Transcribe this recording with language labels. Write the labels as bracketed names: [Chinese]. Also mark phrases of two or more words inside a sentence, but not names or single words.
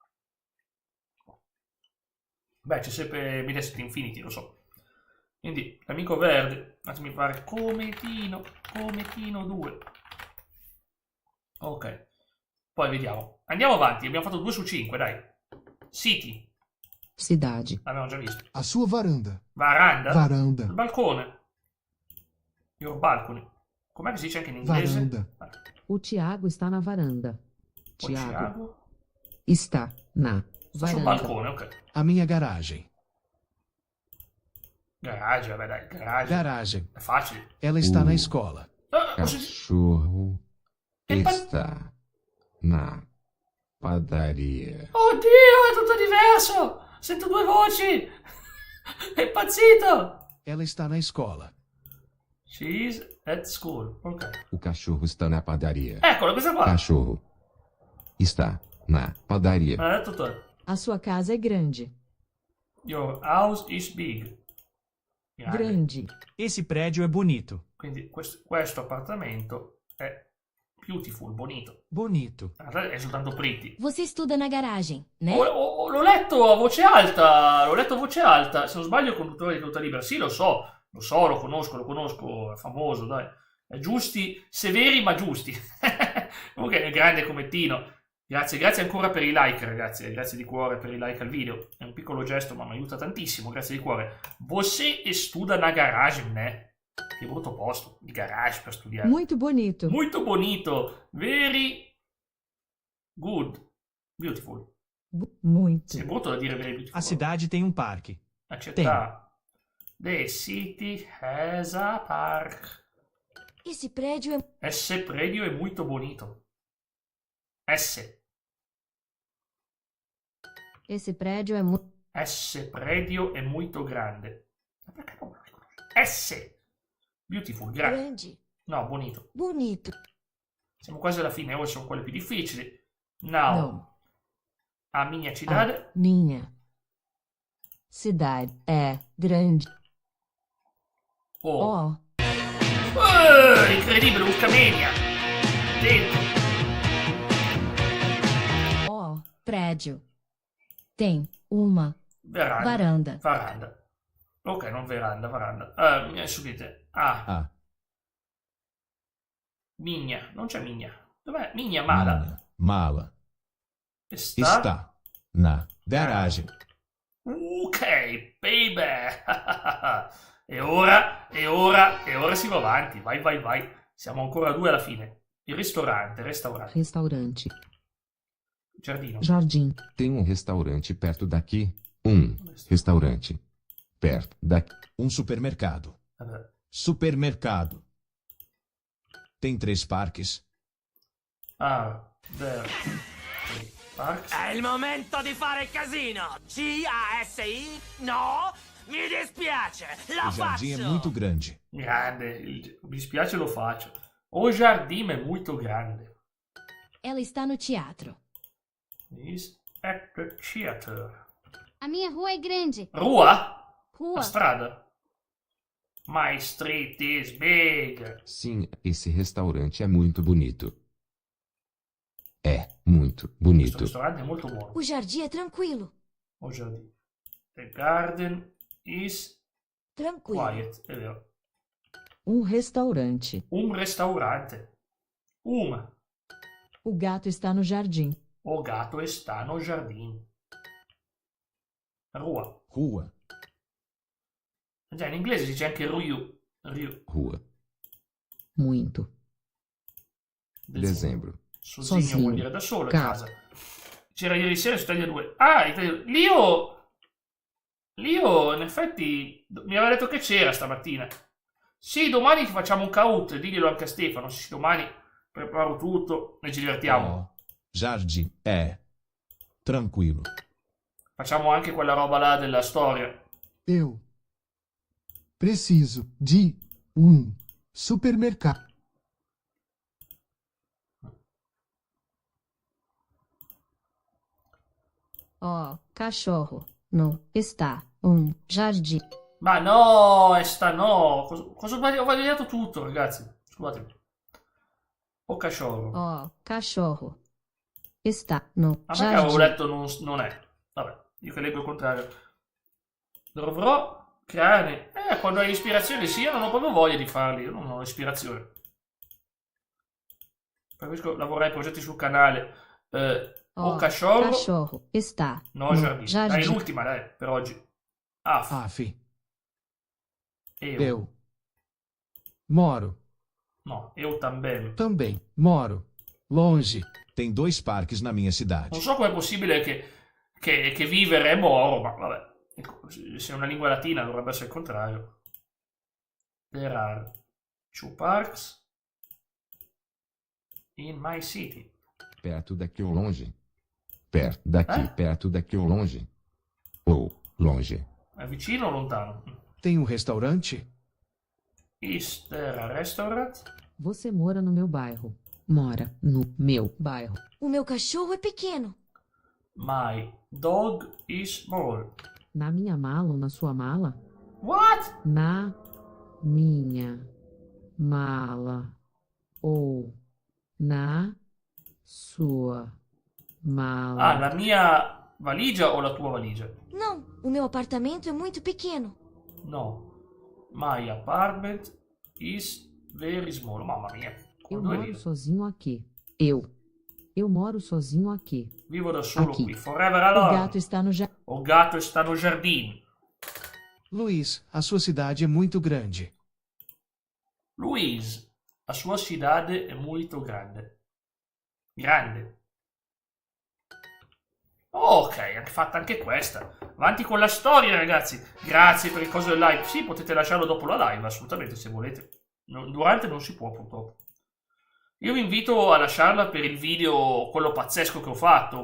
[Italian] Beh, c'è sempre Mediaset Infinity, lo so. Quindi, l'amico verde, fatemi fare Cometino 2. Ok. Poi vediamo. Andiamo avanti, abbiamo fatto 2 su 5, dai. [English] City, [Portuguese] Cidade. [Italian] l'abbiamo già visto. [Portuguese] A sua varanda. Varanda? Varanda. [Italian] Il balcone. [English] Your balcony. [Italian] Com'è che si dice anche in inglese? [Portuguese] Varanda. O Tiago está na varanda. O Tiago Thiago? está na [Italian] Sta sul [Portuguese] varanda. [Italian] balcone, ok. [Portuguese] A minha garagem. [Italian] Garage, vabbè dai, garage. [Portuguese] Garagem. [Italian] È facile. [Portuguese] Ela está na escola. [Italian] Ah, ho sentito- [Portuguese] Cachorro [Italian] Che pa- [Portuguese] está na padaria. [Italian] Oddio, è tutto diverso! Sento due voci! È impazzito! [Portuguese] Ela está na escola. [English] She's at school. [Italian] Ok. [Portuguese] O cachorro está na padaria. [Italian] Eccolo, questa qua. [Portuguese] Cachorro está na padaria. [Italian] Me l'ha detto tutto. [Portuguese] A sua casa é grande. [English] Your house is big. [Portuguese] Grande. Esse prédio é bonito. [Italian] Quindi questo appartamento è beautiful, [Portuguese] bonito. Bonito. [Italian] In realtà è soltanto pretty. [Portuguese] Você estuda na garagem, né? [Italian] L'ho letto a voce alta. L'ho letto a voce alta. Se non sbaglio, il conduttore di Tutta Libera. Sì, lo so, lo conosco. È famoso, dai. È giusti, severi ma giusti. Comunque è grande come Tino. Grazie ancora per i like, ragazzi. Grazie di cuore per i like al video. È un piccolo gesto, ma mi aiuta tantissimo. Grazie di cuore. [Portuguese] Você estuda na garage, né? [Italian] Che brutto posto, il garage per studiare. [Portuguese] Muito bonito. [Italian] Molto bonito. [English] Very good. Beautiful. [Portuguese] Muito. [Italian] Sì, è brutto da dire [English] very beautiful. [Portuguese] A cidade tem um parque. [Italian] La città. [English] The city has a park. [Portuguese] Esse prédio é... Esse predio [Italian] è molto bonito. S. [Portuguese] Esse prédio é muito. Esse predio [Italian] è molto grande. Ma perché non me lo riconosco? [English] S. Beautiful, grande. [Italian] grande. No, bonito. [Portuguese] Bonito. [Italian] Siamo quasi alla fine, ora sono quelle più difficili. [English] Now. [Portuguese] Não. A minha cidade. A minha cidade é grande. Oh. Oh, [Italian] Incredibile, Ulcamania. Dentro. oh, [Portuguese] Prédio. Tem uma Veranda. varanda. [Italian] Ok, non varanda. Subite. Ah, [Portuguese] A. [Italian] Migna. Non c'è Migna. Dov'è? Migna Mala. [Portuguese] Minha mala Está. está na garagem. [Italian] Ok, baby. E ora si va avanti. Vai. Siamo ancora a 2 alla fine. Il restaurante. [Portuguese] Restaurante. [Italian] Giardino. [Portuguese] Jardim. Tem um restaurante perto daqui? Um restaurante perto daqui. Um supermercado. [Italian] Vabbè. [Portuguese] Supermercado. Tem 3 parques. [English] Ah, there. Ok, Parks. [Italian] È il momento di fare casino! C-A-S-I? No! Mi dispiace! La [Portuguese] O jardim [Italian] faccio! [Portuguese] é muito grande. [Italian] Grande. Mi dispiace, lo faccio. [Portuguese] O Jardim [Italian] è molto grande. [Portuguese] Ela está no teatro. [English] Is at the theater. [Portuguese] A minha rua é grande. Rua? Rua. [Italian] La strada? [English] My street is big. [Portuguese] Sim, esse restaurante é muito bonito. É muito bonito. [Italian] Questo ristorante è molto buono. [Portuguese] O jardim é tranquilo. O Jardim. [English] The garden is [Portuguese] Tranquilo. [English] quiet. [Italian] È vero. [Portuguese] restaurante. [Italian] Un ristorante. [Portuguese] O gato está no jardim. O gatto está no jardim. Rua. Rua. [Italian] Già, in inglese si dice anche Ryu. [Portuguese] Rua. Muito. Dezembro. [Italian] Sozinho vuol dire da solo, a [Portuguese] Casa. [Italian] casa. C'era ieri sera su Italia 2. Ah, Italia 2. Lio, in effetti, mi aveva detto che c'era stamattina. Sì, domani ti facciamo un caut, diglielo anche a Stefano. Sì, domani preparo tutto e ci divertiamo. [Portuguese] Oh, jardim é tranquilo. [Italian] Facciamo anche quella roba là della storia. [Portuguese] Eu preciso de supermercado. Oh, cachorro. No, está jardim. [Italian] Ma no, no. Cosa ho sbagliato tutto, ragazzi. Scusatemi. [Portuguese] O cachorro. Oh, cachorro. Está no [Italian] Ma perché avevo [Portuguese] jardim. [Italian] letto non è? Vabbè, io che leggo il contrario. Dovrò creare... quando hai ispirazione, sì, io non ho proprio voglia di farli. Io non ho ispirazione. Preferisco lavorare ai progetti sul canale. [Portuguese] O cachorro. Cachorro está No, Jardim. [Italian] Dai, l'ultima, dai, per oggi. Aff. [Portuguese] Eu Moro No, eu também. Também. Moro. Longe. Tem 2 parques na minha cidade. [Italian] Non so com'è possibile che vivere è moro, ma vabbè. Ecco, se è una lingua latina dovrebbe essere il contrario. [English] There are 2 parks in my city. [Portuguese] Perto daqui ou longe? Perto daqui, Eh? perto daqui ou longe? Ou longe? [Italian] È vicino o lontano? [Portuguese] Tem um restaurante? [English] Is there a restaurant? [Portuguese] Você mora no meu bairro. Mora no meu bairro. O meu cachorro é pequeno. [English] My dog is small. [Portuguese] Na minha mala ou na sua mala? [English] What? [Portuguese] Na minha mala ou na sua mala. [Italian] Ah, la mia valigia o la tua valigia? [Portuguese] Não, o meu apartamento é muito pequeno. [English] No. My apartment is very small. [Italian] Mamma mia. [Portuguese] Eu [Italian] Come due [Portuguese] moro [Italian] righe. [Portuguese] sozinho aqui. Eu moro sozinho aqui. [Italian] Vivo da solo [Portuguese] Aqui. [Italian] qui. Forever [Portuguese] O [English] alone. [Portuguese] gato está no jardim. O gatto está no jardim. Luiz, a sua cidade é muito grande. [Italian] Luis, la sua cidade è molto grande. Grande. Ok, hanno fatto anche questa. Avanti con la storia, ragazzi. Grazie per il coso del live. Sì, potete lasciarlo dopo la live, assolutamente, se volete. Durante non si può, purtroppo. Io vi invito a lasciarla per il video, quello pazzesco che ho fatto.